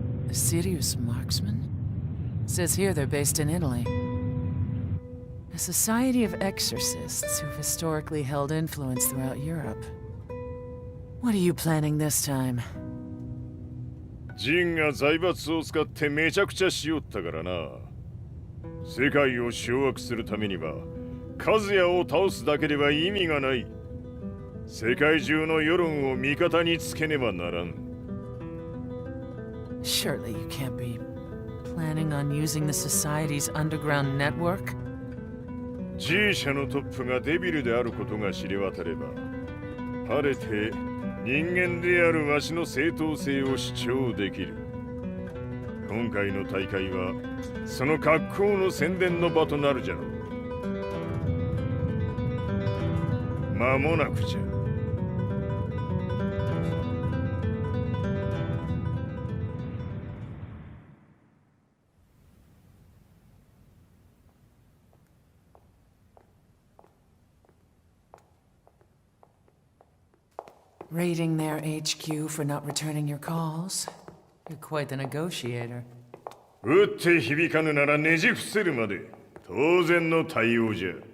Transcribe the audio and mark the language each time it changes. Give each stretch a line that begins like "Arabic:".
English: A serious marksman? Says here they're based in Italy. A society of exorcists who've historically held influence throughout Europe. What are you planning this time?
Japanese: ジンが財閥を使ってめちゃくちゃしよったからな。世界を掌握するためには、カズヤを倒すだけでは意味がない。世界中の世論を味方につけねばならん。
English: Surely you can't be planning on using the society's underground network?
Japanese: G 社のトップがデビルであることが知れ渡れば、晴れて人間であるわしの正当性を主張できる。今回の大会はその格好の宣伝の場となるじゃろう。間もなくじゃ。
English: Raiding their HQ for not returning your calls? You're quite the negotiator.
Japanese: 撃って響かぬならねじ伏せるまで当然の対応じゃ。